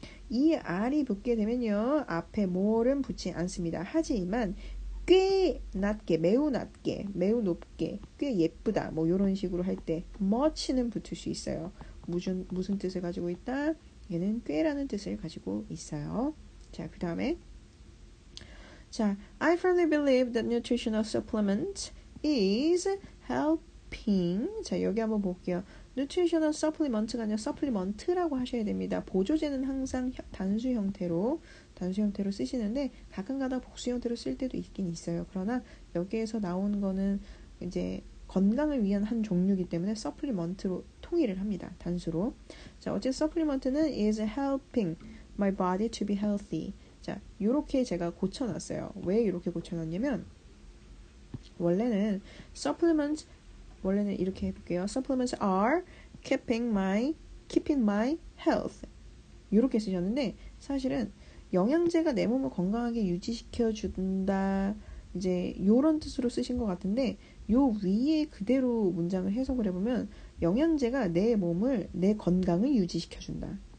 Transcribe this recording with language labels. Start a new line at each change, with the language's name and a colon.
Korean: 이 R이 붙게 되면요. 앞에 more는 붙지 않습니다. 하지만 꽤 낮게, 매우 낮게, 매우 높게, 꽤 예쁘다 뭐 요런 식으로 할 때 much는 붙을 수 있어요. 무슨 뜻을 가지고 있다? 얘는 꽤라는 뜻을 가지고 있어요. 자, 그 다음에 자,
English: I firmly believe that nutritional supplement is helping.
Korean: 자, 여기 한번 볼게요. nutritional supplement가 아니라 supplement라고 하셔야 됩니다. 보조제는 항상 단수 형태로 쓰시는데 가끔가다 복수 형태로 쓸 때도 있긴 있어요. 그러나 여기에서 나온 거는 이제 건강을 위한 한 종류이기 때문에 supplement로 통일을 합니다. 단수로. 자, 어쨌든 supplement는
English: is helping my body to be healthy.
Korean: 자, 요렇게 제가 고쳐놨어요. 왜 이렇게 고쳐놨냐면 원래는 supplements 원래는 이렇게 해볼게요.
English: Supplements are keeping my health.
Korean: 이렇게 쓰셨는데 사실은 영양제가 내 몸을 건강하게 유지시켜 준다. 이제 요런 뜻으로 쓰신 것 같은데 요 위에 그대로 문장을 해석을 해보면 영양제가 내 건강을 유지시켜 준다.